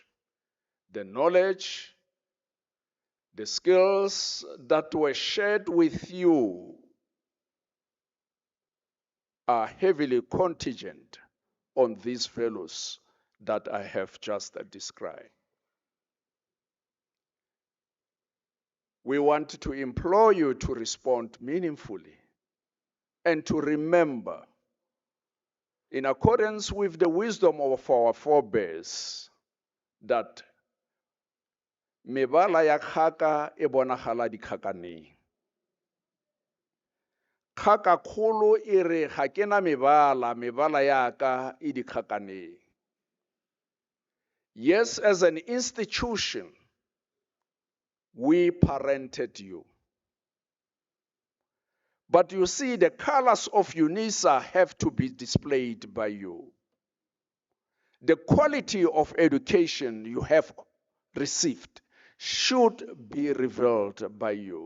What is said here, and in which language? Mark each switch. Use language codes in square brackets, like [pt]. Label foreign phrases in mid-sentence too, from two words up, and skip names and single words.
[en] The knowledge, the skills that were shared with you are heavily contingent on these values that I have just described. We want to implore you to respond meaningfully and to remember, in accordance with the wisdom of our forebears, that [nso] mebala ya kgaka e bonagala dikgakaneng. Kgaka kgolo e re ga ke na mebala ya ka e dikgakaneng. [en] Yes, as an institution, we parented you. But you see, the colors of UNISA have to be displayed by you. The quality of education you have received should be revealed by you.